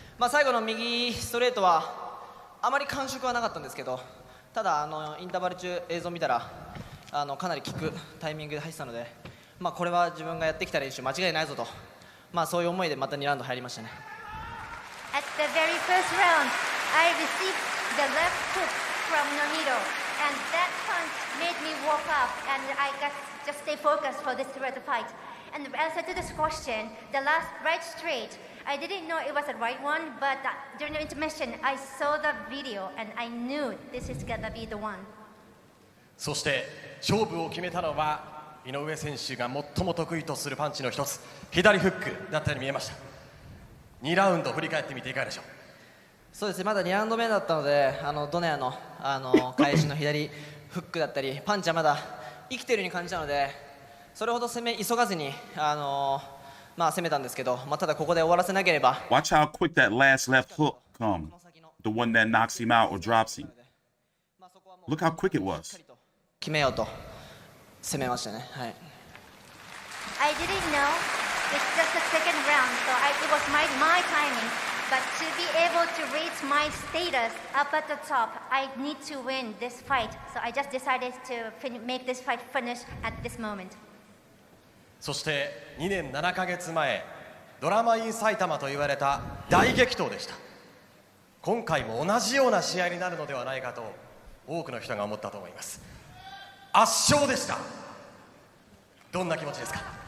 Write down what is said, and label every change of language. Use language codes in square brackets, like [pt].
[ja] 最後の右ストレートはあまり感触はなかったんですけど、ただインターバル中映像を見たらかなり効くタイミングで入ってたので、これは自分がやってきた練習間違いないぞと、そういう思いでまた2ラウンド入りましたね。 [en] At the very first round, I received the left hook from Nonito, and that punch made me walk up, and I got just stay focused for this fight. And the answer to this question, the last right straight, I didn't know it was the right one, but during the intermission, I saw the video, and I knew this is gonna be the one. [ja] そして勝負を決めたのは井上選手が最も得意とするパンチの一つ、左フックだったように見えました。 2ラウンド振り返ってみていかがでしょう？そうですね、まだ2ラウンド目だったので、ドネアの、返しの左フックだったりパンチはまだ生きているように感じたので、それほど急がずに、攻めたんですけど、ただここで終わらせなければ。 [en] Watch how quick that last left hook come, the one that knocks him out or drops him. Look how quick it was. [ja] 決めようと攻めましたね。はい。 [en] I didn't know it's just the second round, so it was my timing. But to be able to reach my status up at the top, I need to win this fight. So I just decided to make this fight finish at this moment. [ja] そして2年7ヶ月前、ドラマイン埼玉と言われた大激闘でした。今回も同じような試合になるのではないかと多くの人が思ったと思います。圧勝でした。どんな気持ちですか？